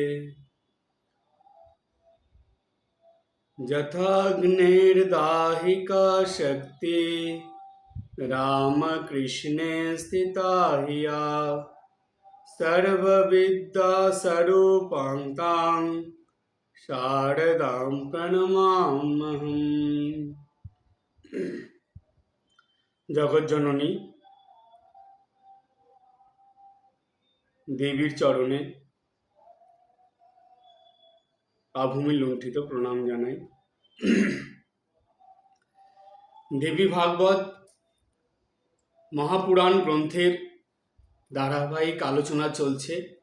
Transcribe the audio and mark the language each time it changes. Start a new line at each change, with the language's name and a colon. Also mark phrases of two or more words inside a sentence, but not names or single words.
Sanskrit: यथाग्निर्दाहिका शक्ति रामकृष्णे स्थिता हिया सर्वविद्या स्वरूपां तां शारदां प्रणमाम्यहम्।
Bangla: জগজ্জননী দেবীর চরণে আভূমি লুণ্ঠিত প্রণাম জানাই। দেবী ভাগবত মহাপুরাণ গ্রন্থের ধারাবাহিক আলোচনা চলছে।